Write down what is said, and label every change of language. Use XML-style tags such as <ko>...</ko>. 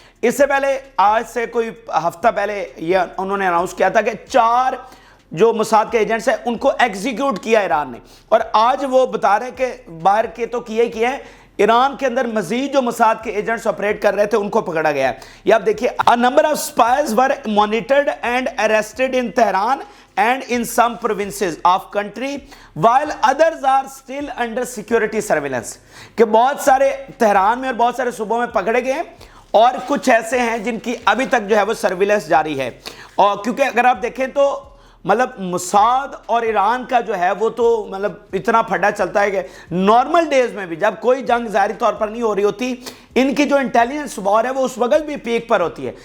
<ur>اس سے پہلے آج سے کوئی ہفتہ پہلے یہ انہوں نے اناؤنس کیا تھا کہ 4 جو موساد کے ایجنٹس ہیں ان کو ایگزیکیوٹ کیا ایران نے, اور آج وہ بتا رہے ہیں کہ باہر کے تو کیے ہی کیے ہیں, ایران کے اندر مزید جو موساد کے ایجنٹس آپریٹ کر رہے تھے ان کو پکڑا گیا ہے. یہ آپ دیکھیے,</ur> <en>a number of spies were monitored and arrested in Tehran and in some provinces of country while others are still under security surveillance.</en> <ur>کہ بہت سارے تہران میں اور بہت سارے صوبوں میں پکڑے گئے ہیں اور کچھ ایسے ہیں جن کی ابھی تک جو ہے وہ سرویلنس جاری ہے. اور کیونکہ اگر آپ دیکھیں تو مطلب موساد اور ایران کا جو ہے وہ تو مطلب اتنا پھڈا چلتا ہے کہ نارمل ڈیز میں بھی جب کوئی جنگ ظاہری طور پر نہیں ہو رہی ہوتی, ان کی جو انٹیلیجنس وار ہے وہ اس وقت بھی پیک پر ہوتی ہے.</ur>